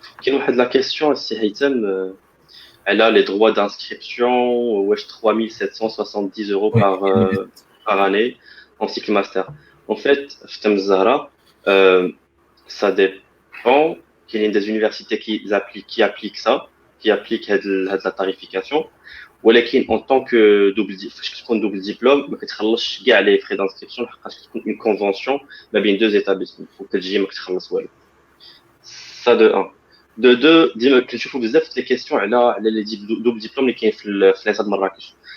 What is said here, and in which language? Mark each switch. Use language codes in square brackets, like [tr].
[ar] كاين واحد لا كيسيون السي هيثم [fr] Elle a les droits d'inscription, wesh, 3770 euros Oui, par année en cycle master. En fait, Ftem Zahra, euh, ça dépend qu'il y ait des universités qui appliquent ça, qui appliquent la tarification. [ar] ولكن [fr] en tant que [ar] فاش كتكون double diplôme ما كتخلصش كاع [fr] les frais d'inscription [ar] لحقاش كتكون [fr] une convention [ar] ما بين [fr] deux établissements [ar] وكتجي ما كتخلص والو. [fr] Ça de un. De deux, [ar] ديما كنشوفوا بزاف لي كيسيون على لي دوبل ديبلوم اللي كاين في ليسا د مراكش.